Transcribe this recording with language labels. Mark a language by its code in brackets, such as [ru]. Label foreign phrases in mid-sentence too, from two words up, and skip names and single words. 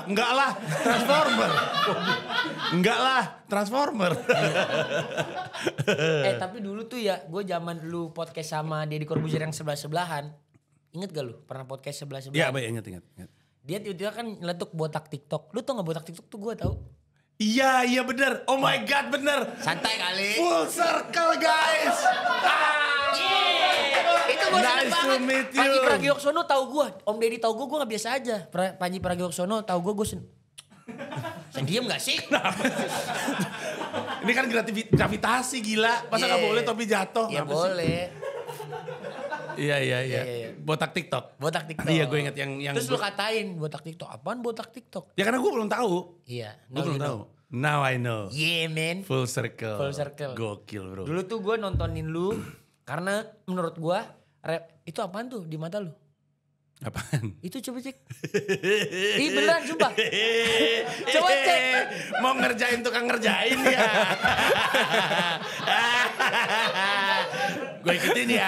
[id] Enggak lah, Transformer. Enggak lah, Transformer. Tapi dulu tuh ya, gue zaman dulu podcast sama Deddy Corbuzier yang sebelah-sebelahan. Ingat gak lu pernah podcast sebelah-sebelahan? Iya, baik, ingat. Dia tiba-tiba kan nyeletuk botak TikTok. Lu tau gak botak TikTok tuh gue tau. Iya bener. [en] Oh my God, [id] bener. Santai kali. [en] Full circle, guys. [id] Itu gue seneng [en] Nice to [id] banget. [en] meet you. [id] Panji Pragiwaksono tahu gue. Om Deddy tahu gue gak biasa aja. Panji Pragiwaksono tahu gue saya diem gak sih? Ini kan gravitasi gila. Masa gak boleh topi jatuh? Ya Apa sih? boleh. Iya. Iya. Botak TikTok. Botak TikTok. Iya, gue inget yang Terus lu katain botak TikTok. Apaan botak TikTok? Ya karena gue belum tahu. Iya. Gue belum tahu. [en] Now I know. Yeah man. Full circle. Full circle. [id] Gokil bro. Dulu tuh gue nontonin lu. Karena menurut gue. Itu apaan tuh di mata lu? Apaan? Itu coba cek. Ih beneran sumpah. Coba cek. Mau ngerjain tukang ngerjain ya. Gue ikutin ya.